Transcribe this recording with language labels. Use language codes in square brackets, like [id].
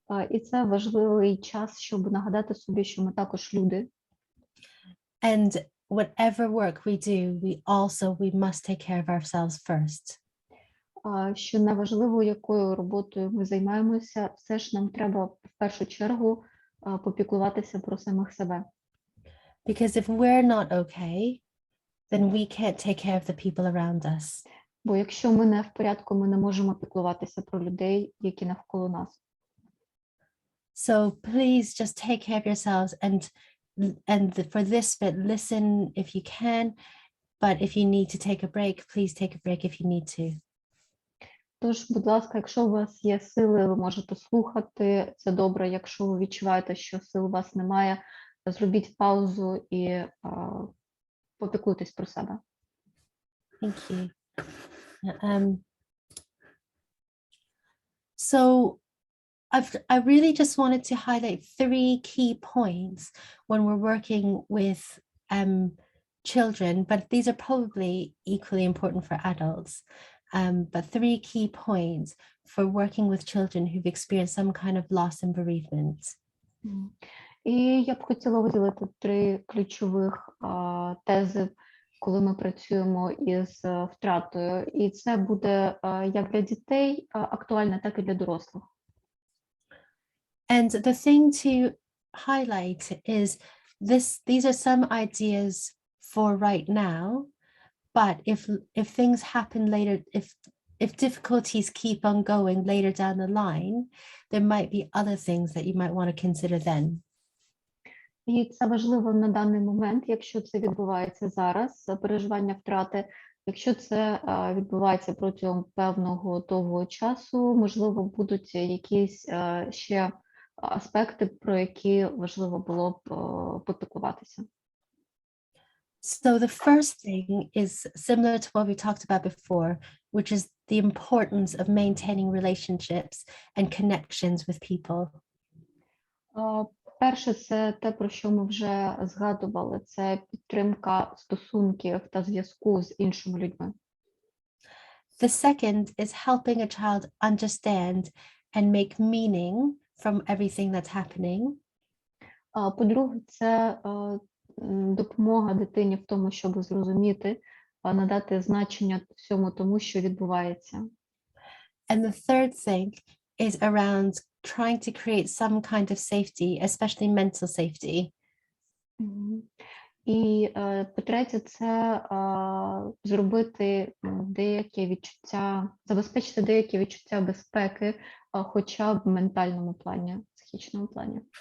[uk] І це важливий час, щоб нагадати собі, що ми також люди. [en] And whatever work we do, we must take care of ourselves first. [uk] Що неважливо, якою роботою ми займаємося, все ж нам треба в першу чергу попіклуватися про самих себе. [en] Because if we're not okay, then we can't take care of the people around us. [uk] Бо якщо ми не в порядку, ми не можемо піклуватися про людей, які навколо нас. [en] So please just take care of yourselves and for this bit, listen if you can, but if you need to take a break, please take a break if you need to. [uk] Тож, будь ласка, якщо у вас є сили, ви можете слухати, це добре. Якщо ви відчуваєте, що сил у вас немає, зробіть паузу і попіклуйтесь про себе. [en] Thank you. So I really just wanted to highlight 3 key points when we're working with children, but these are probably equally important for adults. But 3 key points for working with children who've experienced some kind of loss and bereavement. [uk] І я б хотіла виділити 3 ключових тези, коли ми працюємо із втратою. І це буде як для дітей актуально, так і для дорослих. [en] And the thing to highlight is these are some ideas for right now, but if things happen later, if difficulties keep on going later down the line, there might be other things that you might want to consider then. [uk] І це важливо на даний момент, якщо це відбувається зараз, переживання втрати. Якщо це відбувається протягом певного довгого часу, можливо, будуть якісь ще аспекти, про які важливо було б попіклуватися. [en] So the first thing is similar to what we talked about before, which is the importance of maintaining relationships and connections with people. [uk] Перше, це те, про що ми вже згадували, це підтримка стосунків та зв'язку з іншими людьми. [en] The second is helping a child understand and make meaning from everything that's happening. [uk] По-друге, це допомога дитині в тому, щоб зрозуміти, надати значення всьому тому, що відбувається. [en] And the third thing is around trying to create some kind of safety, especially mental safety. [uk] І по-третє, це зробити деякі відчуття, забезпечити деякі відчуття безпеки, хоча б в ментальному плані, психічному плані.